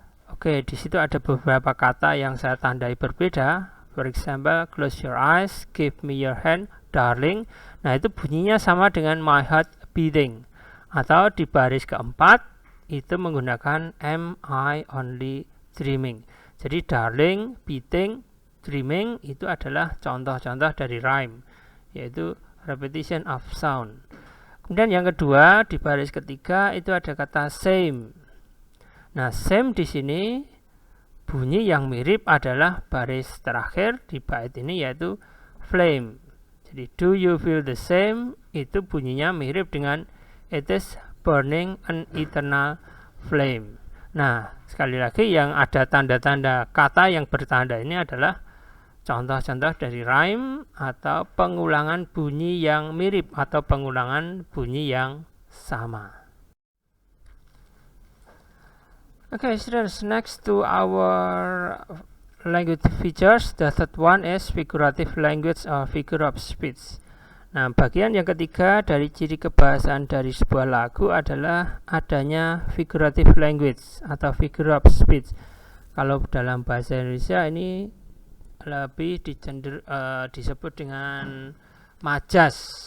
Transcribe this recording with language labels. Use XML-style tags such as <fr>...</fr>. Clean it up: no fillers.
<id>Oke, di situ ada beberapa kata yang saya tandai berbeda.</id> <en>For example, close your eyes, give me your hand, darling.</en> <id>Nah, itu bunyinya sama dengan</id> <en>my heart beating.</en> <id>Atau di baris keempat itu menggunakan</id> <en>am I only dreaming.</en> <id>Jadi darling, beating, dreaming itu adalah contoh-contoh dari rhyme, yaitu repetition of sound. Kemudian yang kedua di baris ketiga itu ada kata same. Nah, same di sini bunyi yang mirip adalah baris terakhir di bait ini, yaitu flame. Jadi</id> <en>do you feel the same</en> <id>itu bunyinya mirip dengan</id> <en>it is burning an eternal flame.</en> <id>Nah, sekali lagi yang ada tanda-tanda kata yang bertanda ini adalah contoh-contoh dari rhyme atau pengulangan bunyi yang mirip atau pengulangan bunyi yang sama.</id> <en>Okay, students, next to our language features, the third one is figurative language or figure of speech.</en> <id>Nah, bagian yang ketiga dari ciri kebahasaan dari sebuah lagu adalah adanya</id> <en>figurative language atau figure of speech.</en> <id>Kalau dalam bahasa Indonesia ini lebih disebut dengan majas.</id>